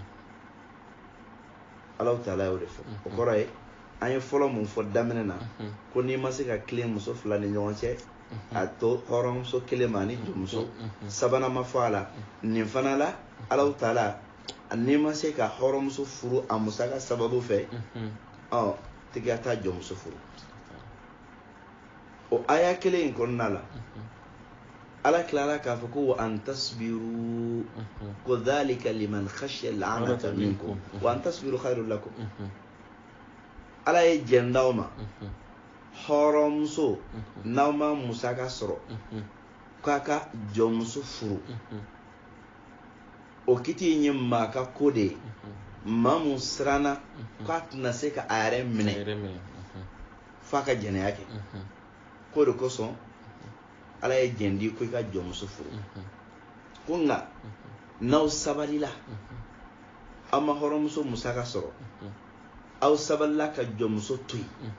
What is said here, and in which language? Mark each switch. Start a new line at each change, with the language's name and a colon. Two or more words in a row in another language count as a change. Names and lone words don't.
Bambara: Allahu Taala y'o de fɔ o kɔrɔ ye an ye fɔlɔ mun fɔ daminɛ na ko n'i ma se ka tilen muso fila ni ɲɔgɔn cɛ a to hɔrɔnmuso kelen ma ni jɔnmuso sabanan ma fɔ a la nin fana la Allahu Taala n'i ma se ka hɔrɔnmuso furu a musaka sababu fɛ tigi ka taa jɔnmuso furu o aya kelen in kɔnɔna la ala tilara k'a fɔ ko
Arabic: وأن تصبروا
Bambara: ko
Arabic: ذلك لمن خشي العنت منكم وأن تصبروا خير لكم
Bambara: ala ye jɛn d'aw ma hɔrɔnmuso n'aw ma musaka sɔrɔ k'a ka jɔnmuso furu o kiti in ye maa ka ko de ye maa mun siranna k'a tɛna se ka a yɛrɛ minɛ f'a ka jɛnɛya kɛ ko de kosɔn ala ye jɛn di ko i ka jɔnmuso furu ko nka n'aw sabalila aw ma hɔrɔnmuso musaka sɔrɔ aw sabalila ka jɔnmuso to yen